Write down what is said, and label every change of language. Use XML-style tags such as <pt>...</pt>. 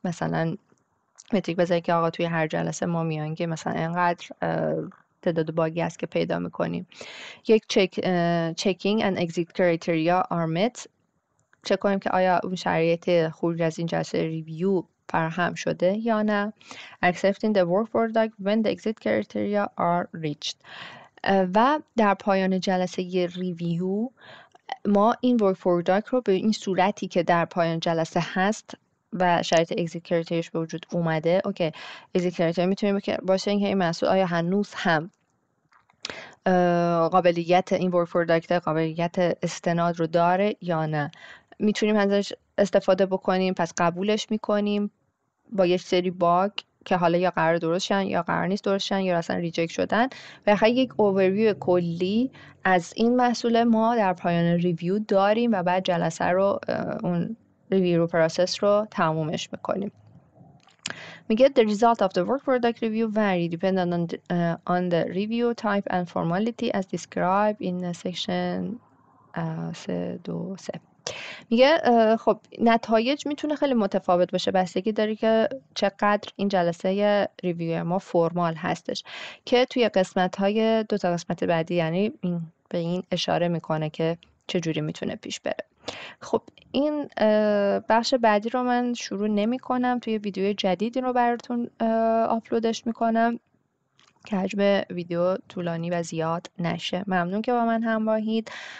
<fa>مثلا متریک بذارید که آقا توی هر جلسه ما میان که مثلا اینقدر تعداد باگی هست که پیدا میکنیم.</fa> <en>یک checking and exit criteria are met.</en> <fa>چک کنیم که آیا اون شرایط خروج از این جلسه ریویو فراهم شده یا نه.</fa> <en>accepting the work product when the exit criteria are reached.</en> <fa>و در پایان جلسه ریویو ما این ورک پروداکت رو به این صورتی که در پایان جلسه هست و شرایط اگزیت کرایتریاش به وجود اومده، اوکی اگزیت کرایتریا میتونه باشه اینکه این محصول آیا هنوز هم قابلیت این ورک پروداکت قابلیت استناد رو داره یا نه، میتونیم ازش استفاده بکنیم، پس قبولش میکنیم با یک سری باگ که حالا یا قرار درست شن یا قرار نیست درست شن یا اصلا ریجکت شدن. و یک اوورویو کلی از این محصول ما در پایان ریویو داریم و بعد جلسه رو اون ریویو پروسس رو تمومش میکنیم.</fa> <en>میگه the result of the work product review vary depending on the review type and formality as described in section 3.2.3.</en> <fa>میگه خب نتایج میتونه خیلی متفاوت باشه، بستگی داره که چقدر این جلسه ریویو ما فرمال هستش، که توی قسمت‌های 2 تا قسمت بعدی یعنی به این اشاره میکنه که چجوری میتونه پیش بره. خب این بخش بعدی رو من شروع نمی کنم، توی ویدیو جدیدی رو براتون آپلودش میکنم که حجم ویدیو طولانی و زیاد نشه. ممنون که با من همراهید.</fa>